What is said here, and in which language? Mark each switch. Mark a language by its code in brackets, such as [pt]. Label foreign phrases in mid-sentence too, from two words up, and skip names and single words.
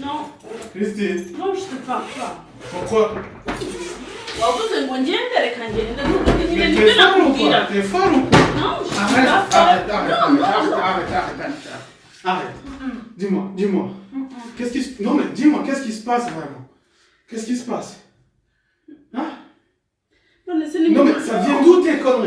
[fr] Non. Christine. Non, je te parle pas. Pourquoi? [rw] Wabuze ngo ngende reka ngende. [fr] T'es folle ou quoi? Non, je suis Arrête, pas folle. Arrête. Dis-moi. Qu'est-ce qui se... Non mais dis-moi, qu'est-ce qui se passe vraiment? Qu'est-ce qui se passe? Hein? Non mais ça vient d'où tes conneries?